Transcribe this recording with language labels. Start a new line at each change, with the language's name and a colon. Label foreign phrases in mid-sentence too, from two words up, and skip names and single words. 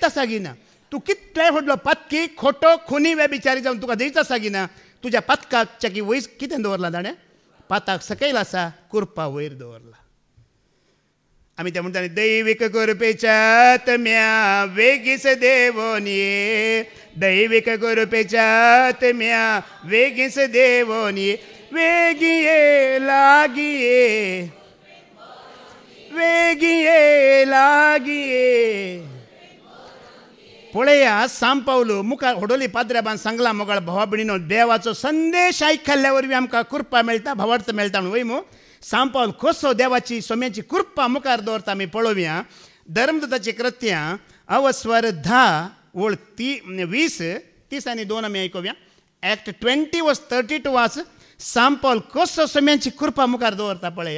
Konkani: आसा गिना तूं कितलेय व्हडलो पातकी खोटो खुनी वे बिचारी जावन तुका जैत आसा गिना तुज्या पातकाच्या की वयर कितें दवरलां ताणें पाताक सकयल आसा कृपा वयर दवरला आमी ते म्हणटा दैवीक कृपेच्या आत्म्या वेगीच देवोन ये दैवीक कृपेच्या आत्म्या वेगीच देवोन ये वेगी ये लागी ये वेगी ये लागी ये पळया सांपावलो मुखार होडोली पाद्र्याबान सांगला मोगाळ भावा भयणीनो देवाचो संदेश आयकल्ल्या वरवीं आमकां कृपा मेळटा भावार्थ मेळटा म्हणून वयमू सांपावल कसो देवाची सोम्याची कृपा मुखार दवरता आमी पळोवया धर्मदूताची कृत्यां अवस्वर 10 ओळ 20 30 आनी 2 आमी आयकुया ॲक्ट 20:32 वाच सांपावल कसो सोम्याची कृपा मुखार दवरता पळया